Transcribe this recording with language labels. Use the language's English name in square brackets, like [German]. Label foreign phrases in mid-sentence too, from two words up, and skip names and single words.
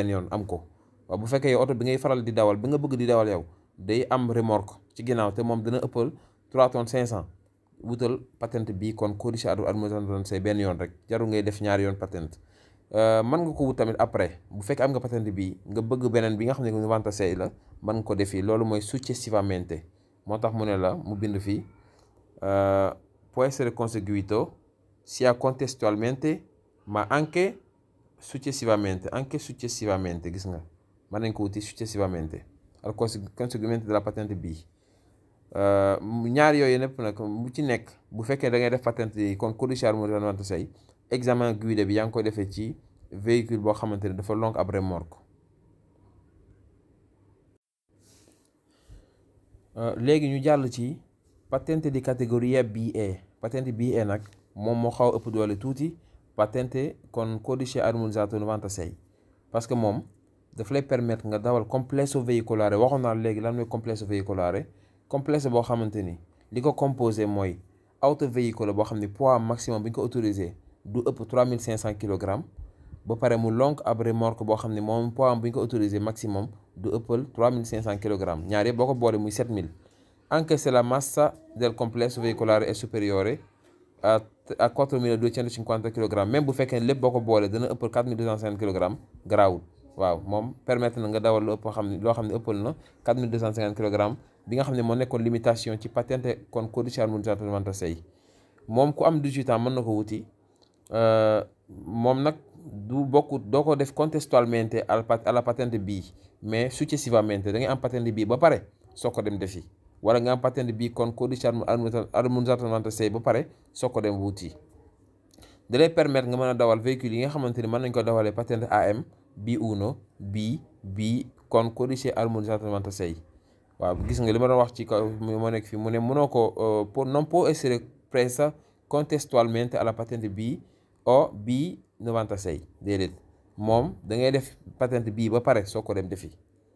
[Wolof] benn yoon am ko waaw bu fekkee yow oto bi ngay faral di dawal bi nga bëgg di dawal yow day am remorque ci ginnaaw te moom dina ëppal 3 tonnes 500 wutal patente bii kon [Italian] codice armonizzato 96 [Wolof] benn yoon rek jarul ngay def ñaari yoon patente mën nga ko wut tamit après bu fekkee am nga patente bii nga bëgg beneen bi nga xam ne 96 la mën nga ko def fii loolu mooy successivamente moo tax mu ne la mu bind fii [Italian] può essere conseguito sia contestualmente ma anche successivamente [Wolof] gis nga mën nañ ko wuti [Italian] successivamente al conseguimento della patente [Wolof] bii ñaar yooyu népp nag bu ci nekk bu fekkee da ngay def patente yi kon [Italian] codice armonizzato 96 [Wolof] examen guida bi yaa ngi koy defee ci véhicule boo xamante ne dafa lonk ab remorque léegi ñu jàll ci [Italian] patente di categoria BE [Wolof] patente BE nag moom moo xaw ëpp doole tuuti patente kon [Italian] codice armonizzato 96 [French] parce que [Wolof] moom daf lay permettre nga dawal [Italian] complesso veicolare [Wolof] waxoon naa léegi lan mooy [Italian] complesso veicolare [Wolof] complesso boo xamante ni li ko composé mooy auto véhicule boo xam ne [French] poids maximum [Wolof] bi ñu ko autorisé du ëpp 3500 kg ba pare mu lonk ab remorque boo xam ne moom poids bu ñu ko autorisé maximum du ëppal 3500 kg ñaar yëpp boo ko boole muy 7000 [Italian] anche se la massa del complesso veicolare è superiore a 4250 kg [Wolof] même bu fekkee lépp boo ko boolee dana ëpp 4250 kg garaawul waaw moom permettre na nga dawal lu ëpp loo xam ne ëppal na 4250 kg bi nga xam ne moo nekkoon limitation ci patente [Italian] con codice armonizzato 96 [Wolof] moom ku am 18 ans mën na ko wuti moom nag du bokk doo ko def [Italian] contestualmente alla patente B [Wolof] mais successivamente da ngay am patente B ba pare soo ko dem defi wala nga am [Italian] patente B con codice armonizzato 96 [Wolof] ba pare soo ko dem wuti da lay permettre nga mën a dawal véhicule yi nga xamante ni mën nañ ko dawalee [Italian] patente AM B1 B con codice armonizzato 96 [Wolof] waaw gis nga li ma doon wax ci kaw moo nekk fii mu ne mënoo ko [Italian] non può essere presa contestualmente alla patente B o B96 [Wolof] déedéet moom da ngay def patente bii ba pare soo ko dem defi